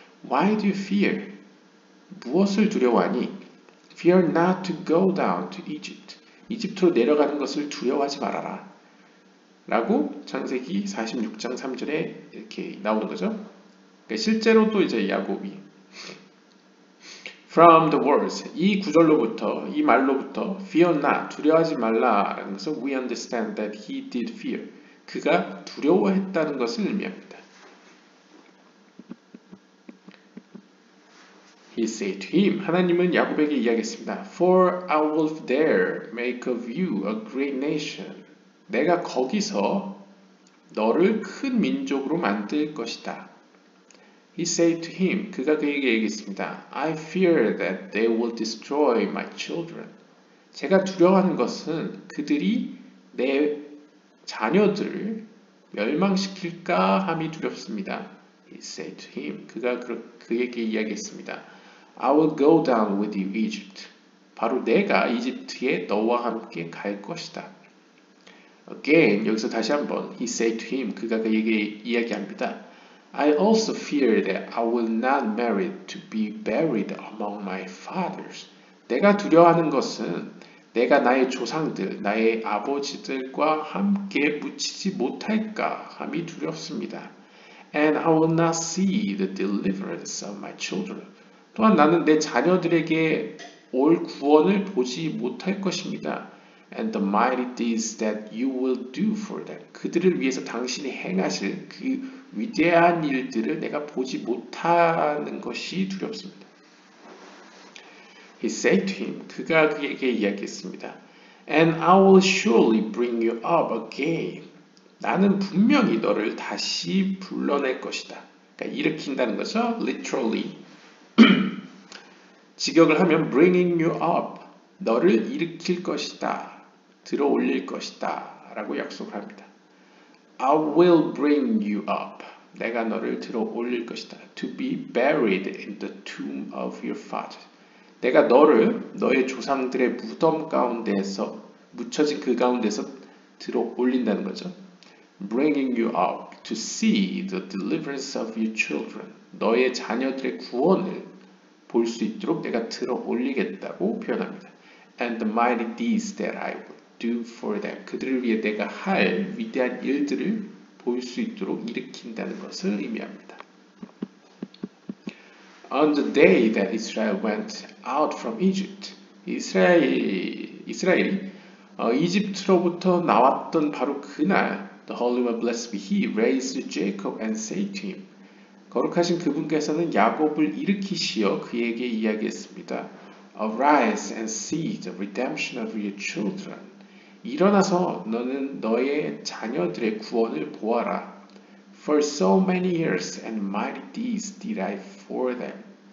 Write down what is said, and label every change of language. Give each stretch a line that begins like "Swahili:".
English: Why do you fear?
Korean: 무엇을 두려워하니?
English: Fear not to go down to Egypt.
Korean: 이집트로 내려가는 것을 두려워하지 말아라. 라고 창세기 46장 3절에 이렇게 나오는 거죠. 그러니까 실제로 또 이제 야곱이
English: From the words,
Korean: 이 구절로부터, 이 말로부터
English: fear not,
Korean: 두려워하지 말라라는 것을
English: we understand that he did fear.
Korean: 그가 두려워했다는 것을 의미합니다.
English: He said to him,
Korean: 하나님은 야곱에게 이야기했습니다.
English: For I will there make of you a great nation.
Korean: 내가 거기서 너를 큰 민족으로 만들 것이다.
English: He said to him,
Korean: 그가 그에게 얘기했습니다.
English: I fear that they will destroy my children.
Korean: 제가 두려워하는 것은 그들이 내 자녀들을 멸망시킬까 함이 두렵습니다.
English: He said to him,
Korean: 그가 그에게 이야기했습니다.
English: I will go down with you, Egypt.
Korean: 바로 내가 이집트에 너와 함께 갈 것이다.
English: Again,
Korean: 여기서 다시 한번
English: He said to him,
Korean: 그가 그에게 이야기합니다.
English: I also fear that I will not merit to be buried among my fathers.
Korean: 내가 두려워하는 것은 내가 나의 조상들, 나의 아버지들과 함께 묻히지 못할까 함이 두렵습니다.
English: And I will not see the deliverance of my children.
Korean: 또한 나는 내 자녀들에게 올 구원을 보지 못할 것입니다.
English: And the mighty deeds that you will do for them.
Korean: 그들을 위해서 당신이 행하실 그 위대한 일들을 내가 보지 못하는 것이 두렵습니다.
English: He said to him,
Korean: 그가 그에게 이야기했습니다.
English: And I will surely bring you up again.
Korean: 나는 분명히 너를 다시 불러낼 것이다. 그러니까 일으킨다는 거죠.
English: Literally.
Korean: 직역을 하면
English: bringing you up,
Korean: 너를 일으킬 것이다, 들어 올릴 것이다 라고 약속을 합니다.
English: I will bring you up,
Korean: 내가 너를 들어 올릴 것이다.
English: To be buried in the tomb of your father,
Korean: 내가 너를 너의 조상들의 무덤 가운데에서 묻혀진 그 가운데서 들어 올린다는 거죠.
English: Bringing you up to see the deliverance of your children,
Korean: 너의 자녀들의 구원을 볼 수 있도록 내가 들어 올리겠다고 표현합니다.
English: And the mighty deeds that I will do for them,
Korean: 그들을 위해 내가 할 위대한 일들을 볼 수 있도록 일으킨다는 것을 의미합니다.
English: On the day that Israel went out from Egypt,
Korean: 이스라엘이 이집트로부터 나왔던 바로 그날,
English: the Holy One blessed be He raised Jacob and said to him,
Korean: 거룩하신 그분께서는 야곱을 일으키시어 그에게 이야기했습니다.
English: Arise and see the redemption of your children.
Korean: 일어나서 너는 너의 자녀들의 구원을 보아라.
English: For so many years and mighty deeds did I for them.